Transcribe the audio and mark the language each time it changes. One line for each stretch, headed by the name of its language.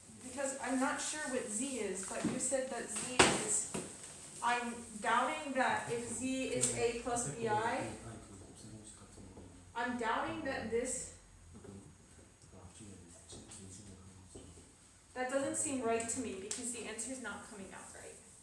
English: Because I'm not sure what z is, but you said that z is. I'm doubting that if z is a plus bi,
Korean: 아니 그 곱셈 공식 같은 거.
English: I'm doubting that this.
Korean: 그 앞쪽에 진수가 그런 거 있어.
English: That doesn't seem right to me because the answer is not coming out right.